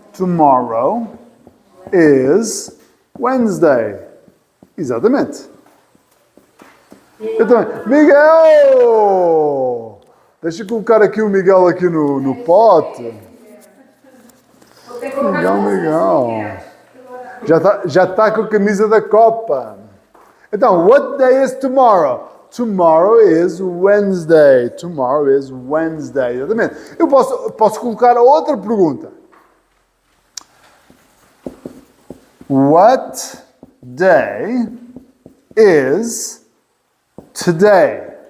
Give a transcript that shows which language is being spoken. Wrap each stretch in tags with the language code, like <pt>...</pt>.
<en>Tomorrow is Wednesday.</en> <pt>Exatamente. Eu também. Miguel! Deixa eu colocar aqui o Miguel aqui no pote. Miguel. Já está com a camisa da Copa.</pt> <en>Então, what day is tomorrow? Tomorrow is Wednesday. Tomorrow is Wednesday.</en> <pt>Exatamente. Eu posso colocar outra pergunta.</pt> <en>What day is today?</en>